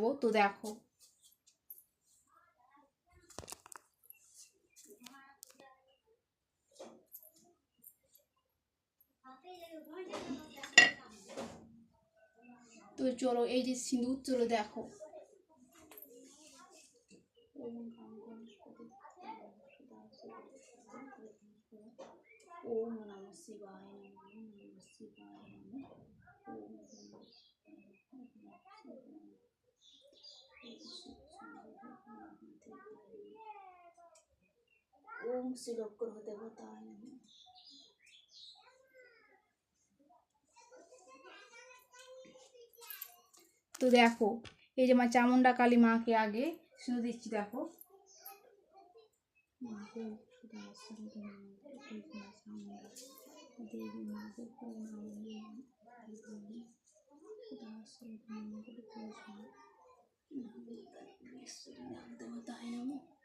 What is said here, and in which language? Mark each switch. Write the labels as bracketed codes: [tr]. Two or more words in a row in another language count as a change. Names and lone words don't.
[bn] তো দেখো, তো চলো এই যে সিঁদুর, চলো দেখো। [sa] ওম নমঃ শিবায় নমঃ, নমঃ শিবায় নমঃ। ওম শ্রীলক্ষ্য দেবতায় নমঃ। [bn] তো দেখো, এই যে মা চামুন্ডা কালী মাকে আগে সিঁদুর দিচ্ছি, দেখো। দেবী মাকে [sa] দেবতায় নমঃ।